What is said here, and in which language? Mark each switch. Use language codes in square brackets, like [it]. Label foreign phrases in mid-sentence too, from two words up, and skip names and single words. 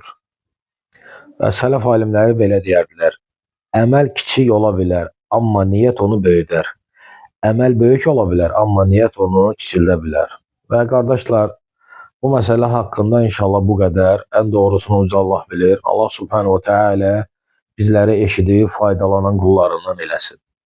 [az] Və sələf alimləri belə deyərdilər. Əməl kiçik ola bilər, amma niyyət onu böyüdər. Əməl böyük ola bilər, amma niyyət onu kiçildə bilər. Və qardaşlar, bu məsələ haqqında inşallah bu qədər. Ən doğrusunu uca Allah bilir. [ar] الله سبحانه وتعالى [az] bizləri eşidib faydalanan qullarından eləsin.